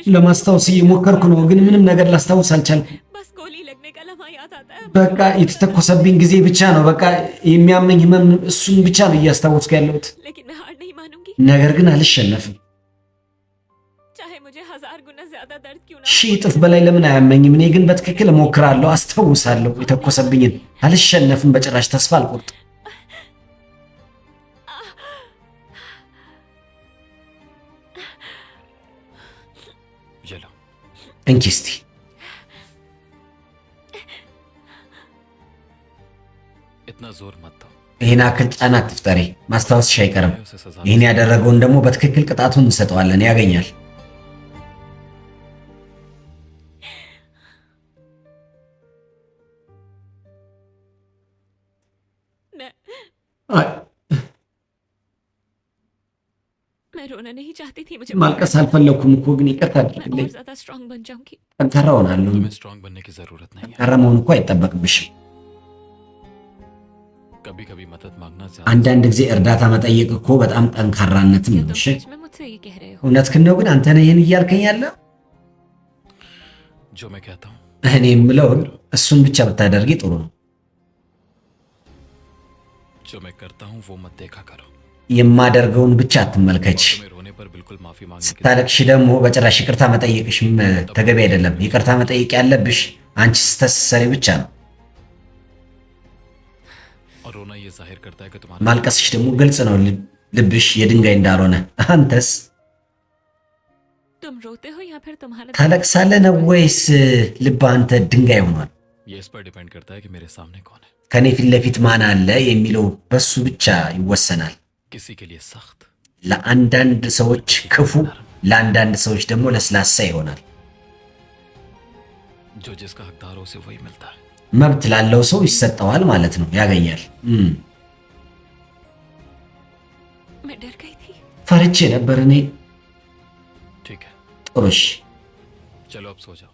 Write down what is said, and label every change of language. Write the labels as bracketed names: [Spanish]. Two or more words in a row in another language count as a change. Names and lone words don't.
[Amharic] ለማስታወስ እየሞከርኩ ነው፣ ግን ምንም ነገር ላስታውስ አልቻልኩም። [Hindi] बस गोली लगने का लम्हा याद आता है। [Amharic] በቃ የተተኮሰብኝ ጊዜ ብቻ ነው። በቃ የሚያመኝ ህመም እሱን ብቻ ነው እያስታወስኩ ያለሁት። [Hindi] लेकिन मैं हार नहीं मानूंगी, [Amharic] ነገር ግን አልሸነፍም። [Hindi] चाहे मुझे 1000 गुना ज्यादा दर्द क्यों ना [Amharic] ሺህ እጥፍ በላይ ለምን አያመኝም? እኔ ግን በትክክል እሞክራለሁ፣ አስታውሳለሁ የተኮሰብኝን። አልሸነፍም በጭራሽ፣ ተስፋ አልቆርጥም። [Hindi] ये लो। [Amharic] እንኪ እስቲ [Hindi] इतना जोर मत दो। [Amharic] ይህን አክል ጫና አትፍጠሪ፣ ማስታወስሽ አይቀርም። [Hindi] उसे सजा [Amharic] ይህን ያደረገውን ደግሞ በትክክል ቅጣቱን እንሰጠዋለን፣ ያገኛል። [Hindi] मैं मैं रोना नहीं चाहती थी, मुझे [Amharic] ማልቀስ አልፈለኩም እኮ ግን ይቅርታ [Hindi] मैं [Amharic] አድርግልኝ። [Hindi] और ज्यादा स्ट्रांग बन जाऊंगी। [Amharic] ጠንካራ ሆናለሁ። [Hindi] तुम्हें स्ट्रांग बनने की जरूरत नहीं है। [Amharic] ጠንካራ መሆን እኮ አይጠበቅብሽም። [Hindi] कभी कभी मदद मांगना ज्यादा [Amharic] አንዳንድ ጊዜ እርዳታ መጠየቅ እኮ በጣም ጠንካራነትም [Hindi] क्या [Amharic] ነው። [Hindi] तुम [Amharic] እሺ [Hindi] सच में मुझसे ये कह रहे हो? [Amharic] እውነትህን ነው። ግን አንተ ነህ ይህን እያልከኝ ያለ? [Hindi] जो मैं कहता हूँ [Amharic] እኔ የምለውን እሱን ብቻ ብታደርጊ ጥሩ ነው። [Hindi] जो मैं करता हूँ वो मत देखा करो। [Amharic] የማደርገውን ብቻ አትመልከች። [Hindi] तुम्हें रोने पर बिल्कुल माफी मांगने की [Amharic] ስታለቅሽ ደግሞ በጭራሽ ይቅርታ መጠየቅሽም ተገቢ አይደለም። ይቅርታ መጠየቅ ያለብሽ አንቺ ስተት ስትሰሪ ብቻ ነው። [Hindi] और रोना ये जाहिर करता है कि तुम्हारा [Amharic] ማልቀስሽ ደግሞ ግልጽ ነው ልብሽ የድንጋይ እንዳልሆነ። አንተስ [Hindi] तुम रोते हो या फिर तुम्हारा [Amharic] ታለቅሳለህ ነው ወይስ ልብ አንተ ድንጋይ ሆኗል? [Hindi] ये इस पर डिपेंड करता है कि मेरे सामने कौन है। [Amharic] ከኔ ፊት ለፊት ማን አለ የሚለው በሱ ብቻ ይወሰናል። [Hindi] किसी के लिए सख्त, [Amharic] ለአንዳንድ ሰዎች ክፉ፣ ለአንዳንድ ሰዎች ደግሞ ለስላሳ ይሆናል። [Hindi] जो जिसका हकदार हो उसे वही मिलता है। [Amharic] መብት ላለው ሰው ይሰጠዋል ማለት ነው፣ ያገኛል። [Hindi] मैं डर गई थी। [Amharic] ፈርቼ ነበር እኔ። [Hindi] ठीक है, [Amharic] ጥሩሽ [Hindi] चलो अब सो जाओ।